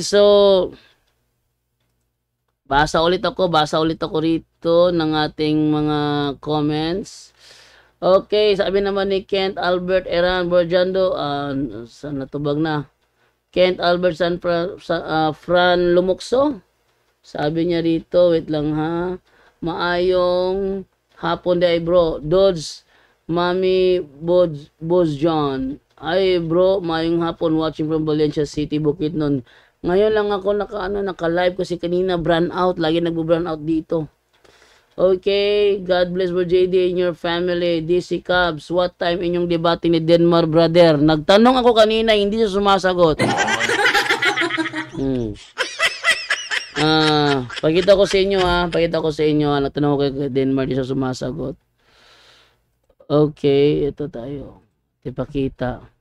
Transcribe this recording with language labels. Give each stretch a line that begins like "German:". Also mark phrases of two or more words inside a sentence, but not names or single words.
Filipino: Okay, so Basa ulit ako rito ng ating mga comments. Okay, sabi naman ni Kent Albert Eran Borjando, saan natubag na? Kent Albert Fran Lumukso. Sabi niya rito, wait lang ha.
Cebuano: Maayong hapon day bro. Dodds, Mami Boz John. Ay bro, maayong hapon
English: watching from
Cebuano: Valencia City, Bukidnon.
Filipino: Ngayon lang ako naka-live kasi kanina brown out. Lagi nagbo-brown out dito.
English: Okay, God bless Bro JD and your family.
Cebuano: DC Cubs,
English: what time
Cebuano: inyong debate ni Denmar brother?
Filipino: Nagtanong ako kanina, hindi siya sumasagot. Pakita ko sa inyo
Cebuano: Nagtanong ko kay Denmar,
Filipino: hindi siya sumasagot. Okay, ito tayo. Ipakita.